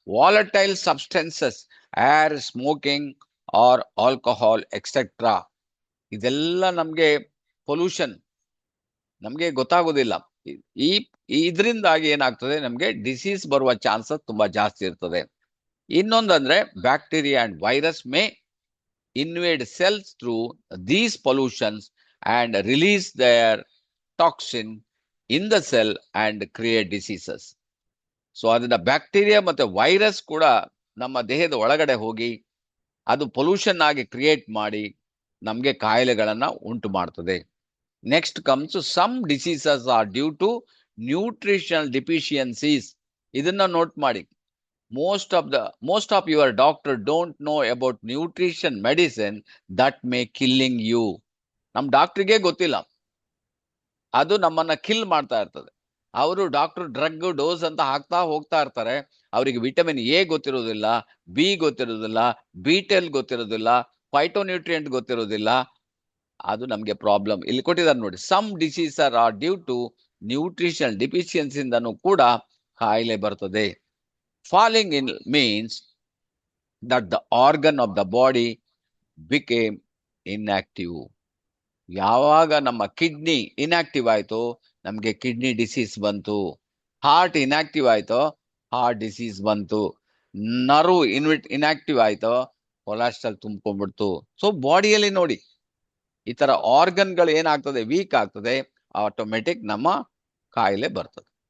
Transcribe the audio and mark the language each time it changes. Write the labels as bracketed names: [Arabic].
[English] Volatile substances, air, smoking or alcohol etcetera. [Kannada] ಇದೆಲ್ಲ ನಮ್ಗೆ pollution, ನಮ್ಗೆ ಗೊತ್ತಾಗೋದಿಲ್ಲ. ಇದರಿಂದಾಗಿ ಏನಾಗ್ತದೆ, ನಮ್ಗೆ ಡಿಸೀಸ್ ಬರುವ ಚಾನ್ಸಸ್ ತುಂಬಾ ಜಾಸ್ತಿ ಇರ್ತದೆ. ಇನ್ನೊಂದಂದ್ರೆ [English] Bacteria and virus may invade cells through these pollutions and release their toxin in the cell and create diseases. [Kannada] So ಅದನ್ನ ಬ್ಯಾಕ್ಟೀರಿಯಾ ಮತ್ತೆ ವೈರಸ್ ಕೂಡ ನಮ್ಮ ದೇಹದ ಒಳಗಡೆ ಹೋಗಿ ಅದು ಪೊಲ್ಯೂಷನ್ ಆಗಿ ಕ್ರಿಯೇಟ್ ಮಾಡಿ ನಮ್ಗೆ ಕಾಯಿಲೆಗಳನ್ನ ಉಂಟು ಮಾಡ್ತದೆ. [English] Next comes some diseases are due to nutritional deficiencies. [Kannada] ಇದನ್ನ ನೋಟ್ ಮಾಡಿ. [English] most of your doctor don't know about nutrition medicine that may killing you. [Kannada] ನಮ್ ಡಾಕ್ಟರ್ಗೆ ಗೊತ್ತಿಲ್ಲ, ಅದು ನಮ್ಮನ್ನ ಕಿಲ್ ಮಾಡ್ತಾ ಇರ್ತದೆ. ಅವರು ಡಾಕ್ಟರ್ ಡ್ರಗ್ ಡೋಸ್ ಅಂತ ಹಾಕ್ತಾ ಹೋಗ್ತಾ ಇರ್ತಾರೆ. ಅವರಿಗೆ ವಿಟಮಿನ್ ಎ ಗೊತ್ತಿರೋದಿಲ್ಲ, ಬಿ ಗೊತ್ತಿರೋದಿಲ್ಲ, ಬಿ12 ಗೊತ್ತಿರೋದಿಲ್ಲ, ಫೈಟೋನ್ಯೂಟ್ರಿಯೆಂಟ್ ಗೊತ್ತಿರೋದಿಲ್ಲ. ಅದು ನಮ್ಗೆ ಪ್ರಾಬ್ಲಮ್. ಇಲ್ಲಿ ಕೊಟ್ಟಿದ್ದಾರೆ ನೋಡಿ, [English] some disease are due to nutrition [Kannada] ಡಿಫಿಷಿಯನ್ಸಿಂದನೂ ಕೂಡ ಕಾಯಿಲೆ ಬರ್ತದೆ. [English] Falling in means that the organ of the body became inactive. [Kannada] ಯಾವಾಗ ನಮ್ಮ ಕಿಡ್ನಿ ಇನ್ಆಕ್ಟಿವ್ ಆಯ್ತು, ನಮ್ಗೆ ಕಿಡ್ನಿ ಡಿಸೀಸ್ ಬಂತು. ಹಾರ್ಟ್ ಇನ್ಆಕ್ಟಿವ್ ಆಯ್ತು, ಹಾರ್ಟ್ ಡಿಸೀಸ್ ಬಂತು. ನರ್ವ್ ಇನ್ಆಕ್ಟಿವ್ ಆಯ್ತು, ಕೊಲೆಸ್ಟ್ರಾಲ್ ತುಂಬ್ಕೊಂಡ್ಬಿಡ್ತು. ಸೊ ಬಾಡಿಯಲ್ಲಿ ನೋಡಿ ಈ ತರ ಆರ್ಗನ್ಗಳು ಏನಾಗ್ತದೆ, ವೀಕ್ ಆಗ್ತದೆ, ಆಟೋಮೆಟಿಕ್ ನಮ್ಮ ಕಾಯಿಲೆ ಬರ್ತದೆ.